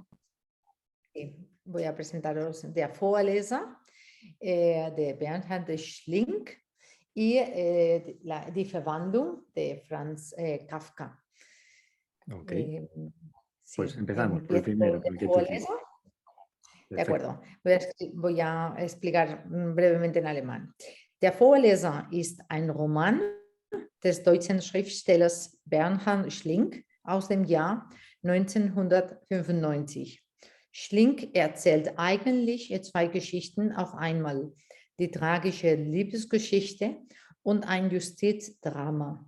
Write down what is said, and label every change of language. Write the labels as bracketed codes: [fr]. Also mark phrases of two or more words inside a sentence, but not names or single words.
[es] Sí, voy a presentaros Der Vorleser de Bernhard Schlink y Die Verwandlung de Franz Kafka. Ok, Sí, pues empezamos por el empiezo primero, por por el Der que tú quieras. Vorleser. De Perfecto. acuerdo, voy a explicar brevemente en alemán. [de] Der Vorleser ist ein Roman des deutschen Schriftstellers Bernhard Schlink aus dem Jahr 1995. Schlink erzählt eigentlich zwei Geschichten auf einmal, die tragische Liebesgeschichte und ein Justizdrama.